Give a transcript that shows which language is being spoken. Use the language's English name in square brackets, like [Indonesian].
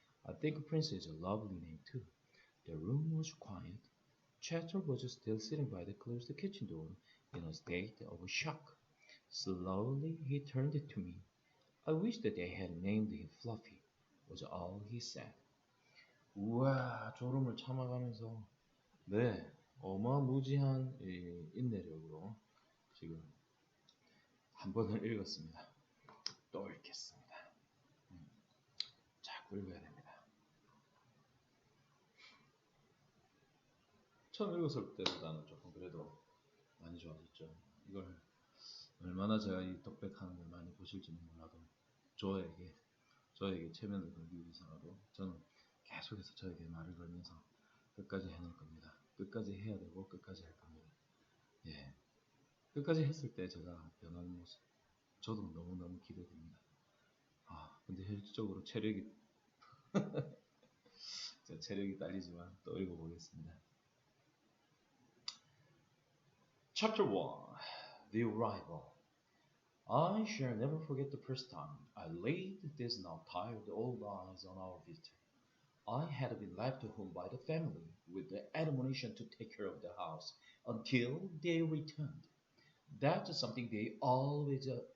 [English] I think Prince is a lovely name, too. The room was quiet. Chester was still sitting by the closed kitchen door in a state of shock. Slowly he turned to me. I wish that they had named him Fluffy, was all he said. [Korean] 우와, 졸음을 참아가면서 네, 어마무지한 인내력으로 지금 한 번을 읽었습니다. 또 읽겠습니다. 자꾸 읽어야 됩니다. 처음 읽었을 때보다는 조금 그래도 많이 좋아졌죠. 이걸 얼마나 제가 이 독백하는 걸 많이 보실지는 몰라도 저에게 체면을 걸기 위해서라도 저는 계속해서 저에게 말을 걸면서 끝까지 해낼 겁니다. 끝까지 해야 되고 끝까지 할 겁니다. 예, 끝까지 했을 때 제가 변하는 모습 저도 너무너무 기대됩니다. 근데 현실적으로 체력이 딸리지만 또 읽어보겠습니다. [English] Chapter 1 The Arrival I shall never forget the first time I laid these now tired old eyes on our visitor. I had been left home by the family with the admonition to take care of the house until they returned. That's something they always